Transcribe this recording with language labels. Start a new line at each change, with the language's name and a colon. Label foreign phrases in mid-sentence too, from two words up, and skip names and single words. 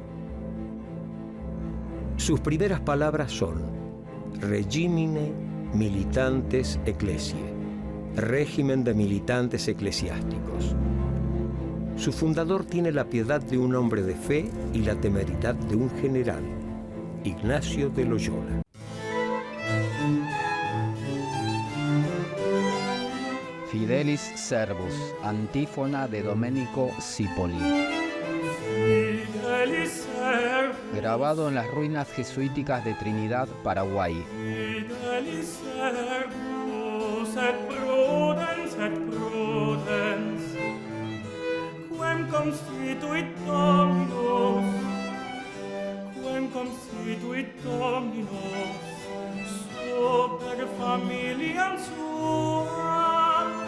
Spanish: Sus primeras palabras son Regimine Militantes Ecclesiae, régimen de militantes eclesiásticos. Su fundador tiene la piedad de un hombre de fe y la temeridad de un general, Ignacio de Loyola. Fidelis Servus, antífona de Domenico Cipoli.
Latin: Fidelis servus,
Spanish: Grabado en las ruinas jesuíticas de Trinidad, Paraguay.
Latin: fidelis servus, et prudens, quem constituit Dominus, super familiam sua.